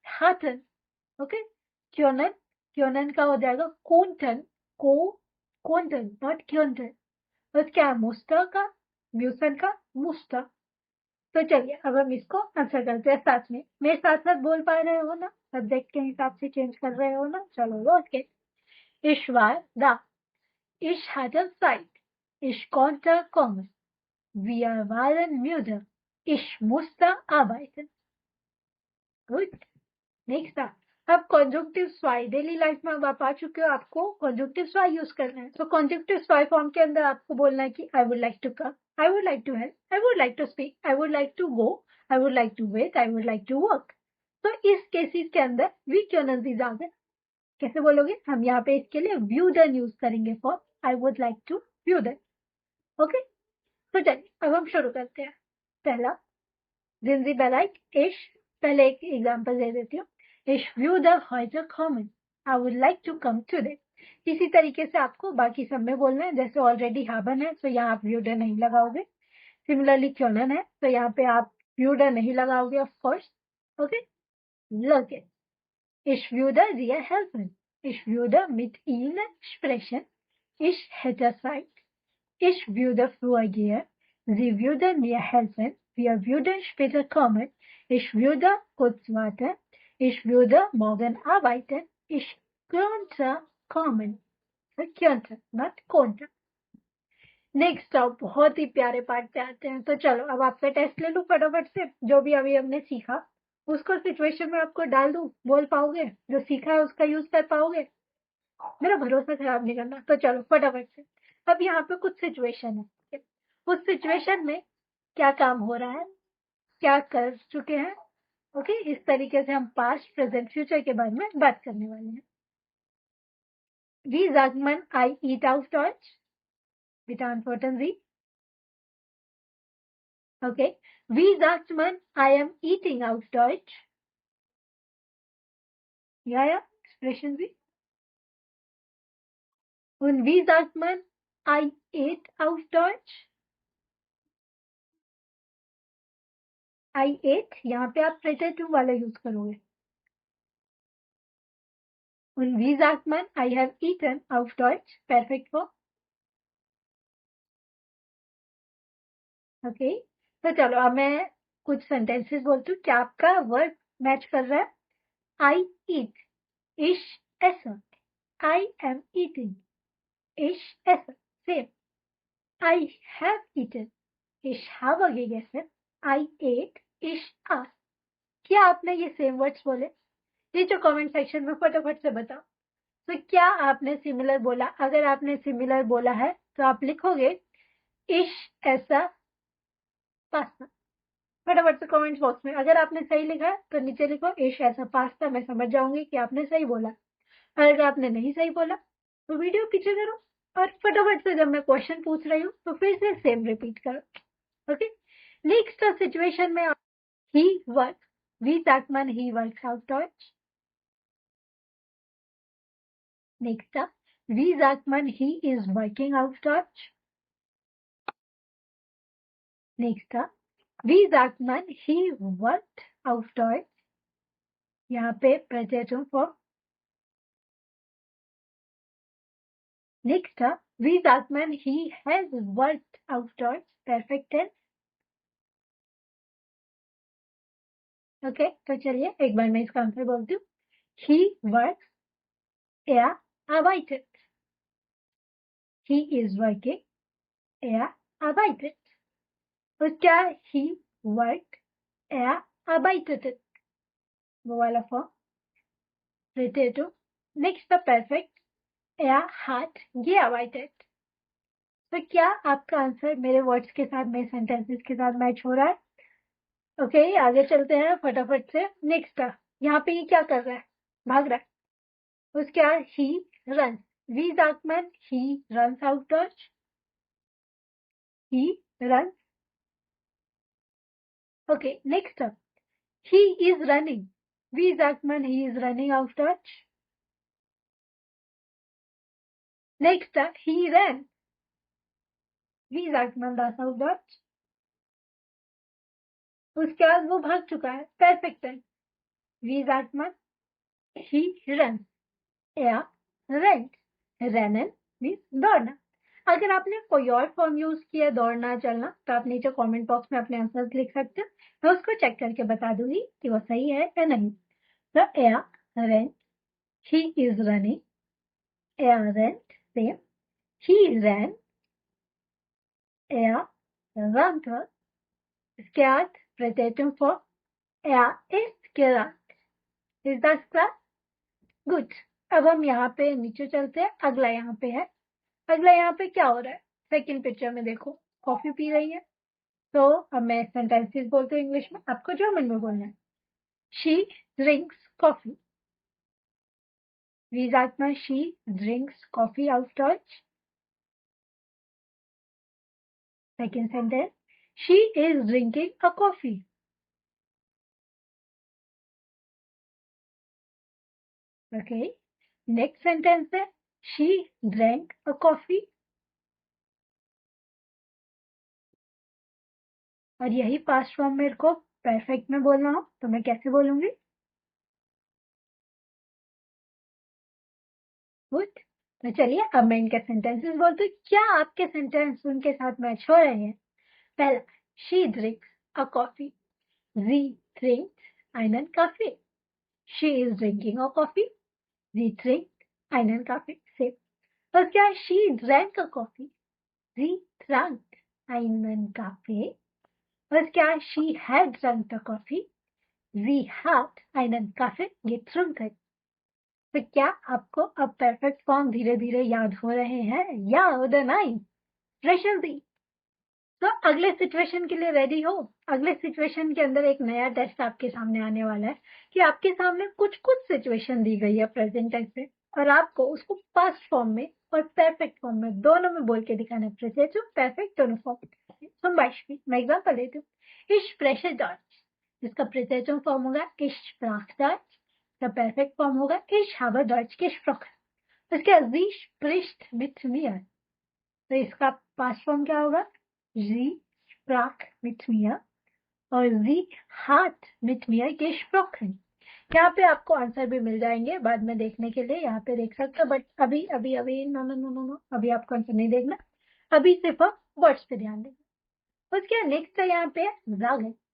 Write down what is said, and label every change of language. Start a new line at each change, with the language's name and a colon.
Hindi: Hutton, okay, क्योनन, क्योनन का हो जाएगा कोंटन, को कोंटन, नॉट क्योंटन। बस क्या है? मुस्ता का, म्यूसन का मुस्ता। तो चलिए अब हम इसको आंसर करते हैं साथ में। मेरे साथ साथ बोल पा रहे हो ना? सब्जेक्ट के हिसाब से चेंज कर रहे हो ना? चलो
German: los geht's। Ich war da, ich hatte Zeit, ich konnte kommen, wir waren müde, ich musste arbeiten। Gut, nächster,
Hindi: अब कॉन्जुक्टिव्स वाई डेली लाइफ में अब आप आ चुके हो, आपको कॉन्जुक्टिव्स वाई यूज करना है। तो कॉन्जुक्टिव्स वाई फॉर्म के अंदर आपको बोलना है कि
English: I would like to come, I would like to help, I would like to speak, I would like to go, I would like to wait, I would like to work.
Hindi: तो इस cases के अंदर we क्यों आ गए, कैसे बोलोगे? हम यहाँ पे इसके लिए व्यू डन यूज करेंगे
English: for I would like to
Hindi: view done. Okay, तो चलिए अब हम शुरू करते हैं। पहला, जिंजी बेलाइक इश, पहले एक एग्जांपल दे देती हूँ।
German: इश व्यू द heute kommen,
English: I would like to come today.
Hindi: इसी तरीके से आपको बाकी सब में बोलना है। जैसे ऑलरेडी हाबन है तो यहाँ आप व्यूडर नहीं लगाओगे। सिमिलरली क्योनन है तो यहाँ पे आप व्यूडर नहीं लगाओगे ऑफ कोर्स। ओके, लगे
German: ich würde dir helfen, ich würde mit ihnen sprechen, ich hätte Zeit, ich würde früher gehen, sie würden mir helfen, wir würden später kommen, ich würde kurz warten, ich würde morgen arbeiten, ich könnte kommen. könnte,
English: not
German: konnte.
Hindi: Next अब बहुत ही प्यारे part पे आते हैं। तो चलो अब आपका टेस्ट ले लूं फटाफट से। जो भी अभी हमने सीखा उसको सिचुएशन में आपको डाल दूं, बोल पाओगे? जो सीखा है उसका यूज कर पाओगे? मेरा भरोसा खराब नहीं करना। तो चलो फटाफट से। अब यहाँ पे कुछ सिचुएशन है, उस सिचुएशन में क्या काम हो रहा है, क्या कर चुके हैं। ओके, इस तरीके से हम पास्ट प्रेजेंट फ्यूचर के बारे में बात करने वाले हैं।
German: Wie sagt man
English: I eat
German: auf Deutsch? Bitte antworten Sie. Okay. Wie sagt man
English: I am eating
German: auf Deutsch? Ja, sprechen Sie. Und wie sagt man
English: I ate
German: auf Deutsch?
English: I ate,
Hindi: यहाँ पे आप pretertum वाला use करोगे।
German: Und wie sagt man
English: I have eaten
German: auf Deutsch?
English: Perfect form.
Hindi: Okay, तो चलो अब मैं कुछ सेंटेंसेस बोलती हूँ, क्या आपका वर्ड मैच कर रहा है?
English: I eat,
German: इश ऐसा,
English: I am eating, इश ऐसा, same. I have eaten,
German: इश habe gegessen,
English: I ate,
German: इश आस।
Hindi: क्या आपने ये सेम वर्ड्स बोले? ये जो कमेंट सेक्शन में फटाफट से बताओ। तो क्या आपने सिमिलर बोला? अगर आपने सिमिलर बोला है तो आप लिखोगे इश ऐसा पास्ता, फटाफट से कमेंट बॉक्स में। अगर आपने सही लिखा है तो नीचे लिखो इश ऐसा पास्ता, मैं समझ जाऊंगी कि आपने सही बोला। अगर आपने नहीं सही बोला तो वीडियो पीछे करो और फटाफट से जब मैं क्वेश्चन पूछ रही हूँ तो फिर से सेम रिपीट करो। ओके, नेक्स्ट सिचुएशन में ही work,
German: wie sagt man
Hindi: he works
German: auf Deutsch? Nächster, wie sagt man
English: he is working
German: auf Deutsch? Nächster, wie sagt man
English: he worked
German: auf Deutsch?
Hindi: यहाँ पे preteritum form।
German: Nächster, wie sagt man
English: he has worked
German: auf Deutsch?
English: Perfect tense।
Hindi: Okay, तो चलिए एक बार मैं इसका answer बोलती हूँ।
English: He works,
German: er arbeitet।
English: He is working,
German: er arbeitet।
Hindi: और क्या
English: he worked,
German: er arbeitete,
Hindi: वो वाला form preteritum। Next the perfect,
German: er hat gearbeitet।
Hindi: तो क्या आपका आंसर मेरे वर्ड्स के साथ, मेरे सेंटेंसेस के साथ मैच हो रहा है? ओके, आगे चलते हैं फटाफट से। नेक्स्ट, यहाँ पे ये क्या कर रहा है? भाग रहा है। उसके बाद ही run,
German: wie sagt man
English: he runs
German: auf Deutsch?
English: He runs।
German: Okay, next up, he is running, wie sagt man he is running auf Deutsch?
English: Next up, he ran,
German: wie sagt man das auf Deutsch?
Hindi: उसके बाद वो भाग चुका है, perfect है।
German: wie sagt man
English: he runs,
German: er rennt, rennen means
Hindi: दौड़ना। अगर आपने कोई और फॉर्म यूज किया दौड़ना चलना तो आप नीचे कमेंट बॉक्स में अपने आंसर्स लिख सकते हो, मैं उसको चेक करके बता दूंगी कि वो सही है या नहीं। तो
German: er rennt,
English: he is running,
German: er rennt, same,
English: he ran,
German: er rannte। इसके बाद preteritum form, er ist gerannt।
English: Is that clear?
Hindi: Good. अब हम यहाँ पे नीचे चलते हैं, अगला यहाँ पे है। अगला यहाँ पे क्या हो रहा है? सेकंड पिक्चर में देखो, कॉफी पी रही है। तो अब मैं सेंटेंसेस बोलती हूँ इंग्लिश में, आपको जर्मन में बोलना है।
English: She drinks coffee.
German: Wie sagt man
English: she drinks coffee
German: auf Deutsch?
English: Second sentence, she is drinking a coffee. Okay. Next sentence
Hindi: है,
English: she drank a coffee.
Hindi: और यही पास्ट फॉर्म मेरे को परफेक्ट में बोलना हो तो मैं कैसे बोलूंगी? गुड। तो चलिए अब मैं इनके सेंटेंसेस बोलती हूँ। क्या आपके सेंटेंस उनके साथ मैच हो रहे हैं? पहला,
English: she drinks a coffee.
German: Sie trinkt einen Kaffee.
English: She is drinking a coffee.
German: Sie trinkt einen Kaffee. Same.
Hindi: और क्या
English: she drank a coffee?
German: Sie trank einen Kaffee.
Hindi: और क्या
English: she had drunk the coffee?
German: Sie hat einen Kaffee getrunken.
Hindi: तो क्या आपको अब perfect form धीरे धीरे याद हो रहे हैं? या
German: oder nein? प्रश्न दी।
Hindi: तो अगले सिचुएशन के लिए रेडी हो? अगले सिचुएशन के अंदर एक नया टेस्ट आपके सामने आने वाला है कि आपके सामने कुछ कुछ सिचुएशन दी गई है प्रेजेंट टेंस में और आपको उसको पास्ट फॉर्म में और परफेक्ट फॉर्म में दोनों में बोल के दिखाना है। प्रेजेंट और परफेक्ट दोनों फॉर्म।
German: zum Beispiel
Hindi: मैं एग्जांपल देती हूँ।
German: Ich spreche Deutsch,
Hindi: जिसका प्रेजेंट फॉर्म होगा
German: ich sprach Deutsch,
Hindi: इसका परफेक्ट फॉर्म होगा
German: ich habe Deutsch gesprochen।
Hindi: इसके
German: sie spricht mit mir,
Hindi: तो इसका पास्ट फॉर्म क्या होगा?
German: Sie sprach mit mir
Hindi: और
German: sie hat mit mir gesprochen।
Hindi: यहाँ पे आपको आंसर भी मिल जाएंगे बाद में देखने के लिए, यहाँ पे देख सकते हो। बट अभी अभी अभी no no no no no, अभी आपको आंसर नहीं देखना, अभी सिर्फ आप वर्ड्स पे ध्यान देना। उसके नेक्स्ट है यहाँ पे sagen।